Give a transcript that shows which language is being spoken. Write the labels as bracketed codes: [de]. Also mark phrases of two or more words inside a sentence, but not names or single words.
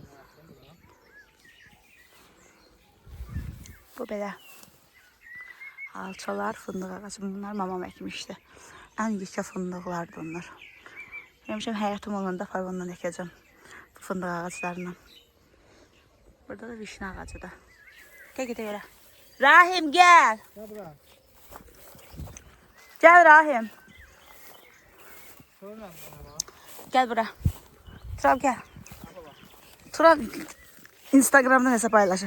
[az] Bu belə alçalar, fındıq ağacı. Bunlar mamam əkmişdi. Ən yekə fındıqlardır bunlar. Demişəm, həyatım olanda fayvandan əkəcəm. Bu fındıq ağaclarından. Burada da vişne ağacı da. [tr] Gel gidelim yere. Rahim gel. [az] Gel bura. Gel Rahim. Sonra Gel bura. Turab gel. [tr] Turab Instagram'da hesap paylaşır.